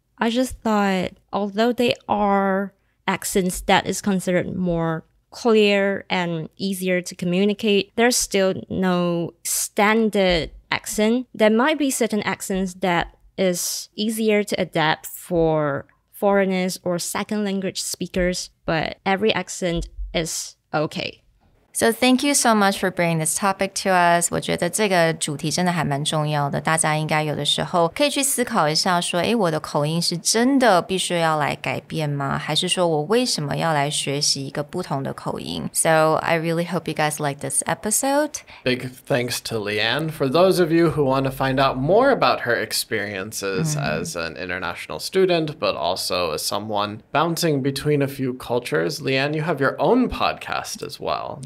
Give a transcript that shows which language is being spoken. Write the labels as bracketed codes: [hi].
[en] I just thought, although they are accents that is considered more clear and easier to communicate, there's still no standard accent. There might be certain accents that is easier to adapt for foreigners or second language speakers, but every accent is okay. So thank you so much for bringing this topic to us. [zh] 我觉得这个主题真的还蛮重要的，大家应该有的时候可以去思考一下说，我的口音是真的必须要来改变吗？还是说我为什么要来学习一个不同的口音？ [en] So I really hope you guys like this episode. Big thanks to Leanne. For those of you who want to find out more about her experiences as an international student, but also as someone bouncing between a few cultures, Leanne, you have your own podcast as well.